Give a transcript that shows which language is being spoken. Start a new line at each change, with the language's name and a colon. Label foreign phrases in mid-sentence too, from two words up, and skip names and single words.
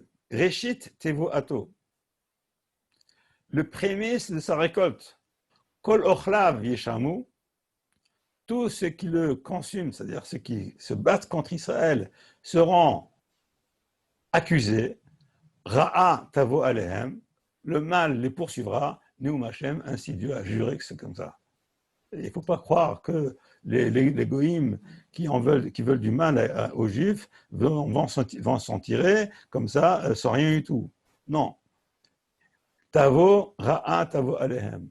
Hebrew: ראשית תבואתה.
French: Le prémisse de sa récolte.
Hebrew: כל אוכליו יאשמו.
French: Tous ceux qui le consument, c'est-à-dire ceux qui se battent contre Israël, seront accusés,
Hebrew: רעה תבוא אליהם,
French: le mal les poursuivra,
Hebrew: נאם השם,
French: ainsi Dieu a juré que c'est comme ça. Il ne faut pas croire que les goïms qui veulent du mal aux Juifs vont s'en tirer comme ça, sans rien du tout. Non.
Hebrew: תבוא, רעה, תבוא, אליהם.